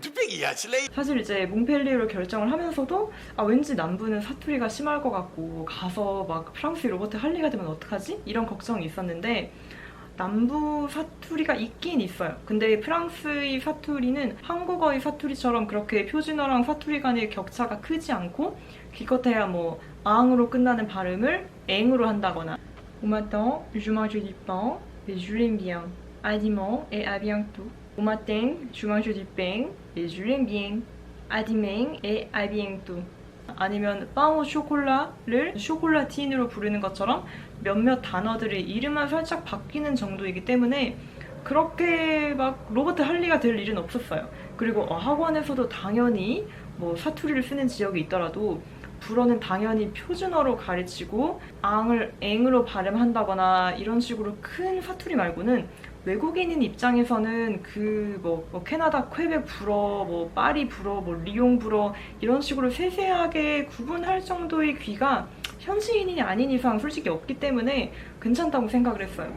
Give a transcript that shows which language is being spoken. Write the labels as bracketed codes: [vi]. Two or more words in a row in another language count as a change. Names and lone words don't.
[ko] 사실 이제 몽펠리에로 결정을 하면서도 왠지 남부는 사투리가 심할 것 같고 가서 막 프랑스의 로버트 할리가 되면 어떡하지? 이런 걱정이 있었는데, 남부 사투리가 있긴 있어요. 근데 프랑스의 사투리는 한국어의 사투리처럼 그렇게 표준어랑 사투리 간의 격차가 크지 않고, 기껏해야 앙으로 끝나는 발음을 앵으로 한다거나 [fr] Au matin, je mange du pain et je l'aime bien. À dimanche et à bientôt. Au matin, je mange du pain et je l'aime bien. À dimanche et à bientôt. [ko] 아니면 빵오 쇼콜라를 쇼콜라틴으로 부르는 것처럼 몇몇 단어들의 이름만 살짝 바뀌는 정도이기 때문에 그렇게 막 로버트 할리가 될 일은 없었어요. 그리고 학원에서도 당연히 사투리를 쓰는 지역이 있더라도 불어는 당연히 표준어로 가르치고 앙을 앵으로 발음한다거나 이런 식으로 큰 사투리 말고는 외국인인 입장에서는 캐나다 퀘벡 불어, 파리 불어, 리옹 불어 이런 식으로 세세하게 구분할 정도의 귀가 현지인이 아닌 이상 솔직히 없기 때문에 괜찮다고 생각을 했어요.